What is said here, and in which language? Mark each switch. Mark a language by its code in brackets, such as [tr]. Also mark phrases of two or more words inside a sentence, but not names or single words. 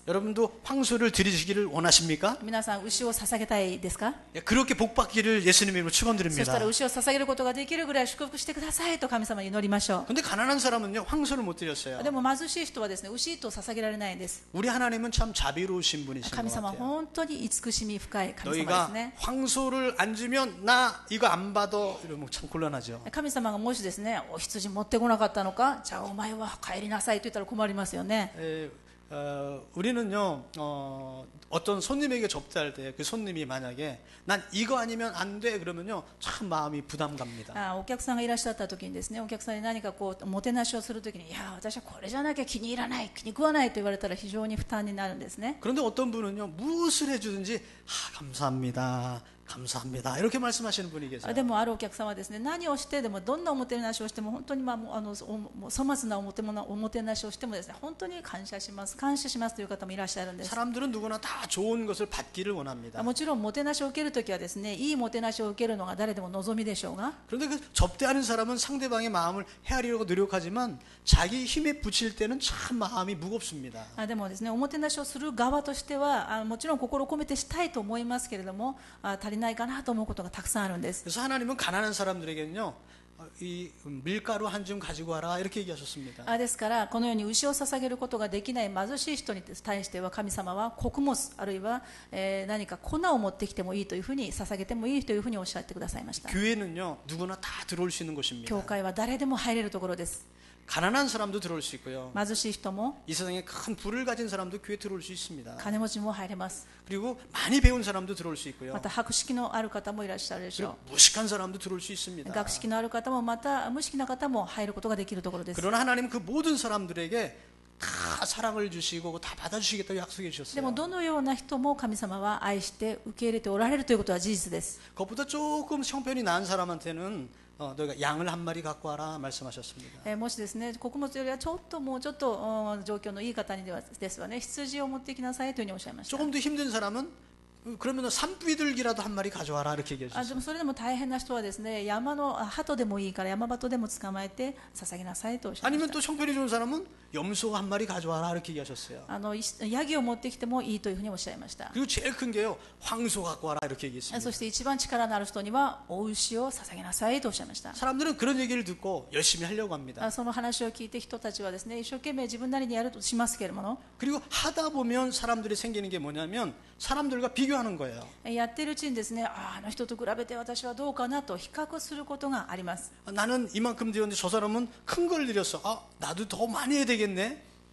[ko] 여러분도 황소를 드리시기를 원하십니까? [ja] 皆さん牛を捧げたいですか？ [ko] 그렇게 복받기를 예수님으로 [ja] そしたら [ko] 축원드립니다. [ja] 牛を捧げることができるぐらい祝福してくださいと神様に祈りましょ [ko] 근데 가난한 사람은요 황소를 못 드렸어요. [ja] う。でも貧しい人はですね、牛一頭捧げられないんです。 [ko] 우리 하나님은 참 자비로우신 분이신 것 [ja] 神様は [ko] 같아요. [ja] 本当に慈しみ深い神様です [ko] 너희가 [ja] ね。 [ko] 황소를 안 주면 나 이거 안 받아 이러면 참 곤란하죠. [ja] 神様がもしですね、お羊持ってこなかったのか、じゃあお前は帰りなさいと言ったら困りますよね。 [ko] 우리는요 어떤 손님에게 접대할 때 그 손님이 만약에 난 이거 아니면 안 돼 그러면요 참 마음이 부담 갑니다. [ja] お客さんがいらっしゃった時にですね、お客さんに何かこうもてなしをする時に、いや私はこれじゃなきゃ気に入らない、気に食わないと言われたら非常に負担になるんですね。 [ko] 그런데 어떤 분은요 무엇을 해주든지 감사합니다. 감사합니다. 이렇게 말씀하시는 분이 계세요. [ja] でもあるお客さんはですね、何をしてでもどんなおもてなしをしても本当に粗末なおもてなしをしてもですね、本当に感謝しますという方もいらっしゃるんです。 [ko] 사람들은 누구나 다 좋은 것을 받기를 원합니다. [ja] もちろんもてなしを受けるときはですね、いいもてなしを受けるのが誰でも望みでしょうが、 [ko] 그런데 그 접대하는 사람은 상대방의 마음을 헤아리려고 노력하지만 자기 힘에 붙일 때는 참 마음이 무겁습니다. [ja] でもですね、おもてなしをする側としてはもちろん心を込めてしたいと思いますけれども、足りないかなと思うことがたくさんあるんです。 [ko] 그래서 하나님은 가난한 사람들에게는요 이 밀가루 한 줌 가지고 와라 이렇게 얘기하셨습니다. [ja] ですからこのように牛を捧げることができない貧しい人に対しては神様は穀物あるいは、何か粉を持ってきてもいいというふうに捧げてもいいというふうにおっしゃってくださいました。 [ko] 교회는요 누구나 다 들어올 수 있는 곳입니다. [ja] 教会は誰でも入れるところです。 [ko] 가난한 사람도 들어올 수 있고요. [ja] 貧しい人も [ko] 이 세상에 큰 부를 가진 사람도 교회 들어올 수 있습니다. [ja] 金持ちも入れます。 [ko] 그리고 많이 배운 사람도 들어올 수 있고요. [ja] また博識のある方もいらっしゃるでしょ [ko] 그리고 무식한 사람도 들어올 수 있습니다. [ja] う。学識のある方もまた無識な方も入ることができるところです。 [ko] 그러나 하나님은 그 모든 사람들에게 다 사랑을 주시고 다 받아주시겠다고 약속해 [ja] で [ko] 주셨어요. [ja] もどのような人も神様は愛して受け入れておられるということは事実です。 [ko] 그것보다 조금 형편이 나은 사람한테는 너희가 양을 한 마리 갖고 와라 말씀하셨습니다. [ja] もしですね、穀物よりはもうちょっと状況のいい方にですわね、羊を持ってきなさいというふうにおっしゃいました。 [ko] 조금 더 힘든 사람은 그러면 산비둘기라도 한 마리 가져와라 이렇게 얘기해 [ja] で [ko] 주셨어요. [ja] もそれでも大変な人はですね、山の鳩でもいいから山鳩でも捕まえて捧げなさいとおっしゃいま [ko] 아니면 [ja] し [ko] 또 형편이 좋은 사람은 염소 한 마리 가져와라 이렇게 얘기하셨어요. [ja] た。ヤギを持ってきてもいいというふうにおっしゃいました。 [ko] 그리고 제일 큰 게요 황소 갖고 와라 이렇게 얘기했습니다. [ja] そして一番力のある人にはお牛を捧げなさいとおっしゃいました。 [ko] 사람들은 그런 얘기를 듣고 열심히 하려고 합니다. [ja] その話を聞いて人たちはですね、一生懸命自分なりにやるとしますけれども、 [ko] 그리고 하다 보면 사람들이 생기는 게 뭐냐면 사람들과 비교하는 거예요. [ja] やっているうちにですね、あの人と比べて私はどうかなと比較することがあります。 [ko] 나는 이만큼 드렸는데 저 사람은 큰 걸 드렸어. 나도 더 많이 해야 되겠네.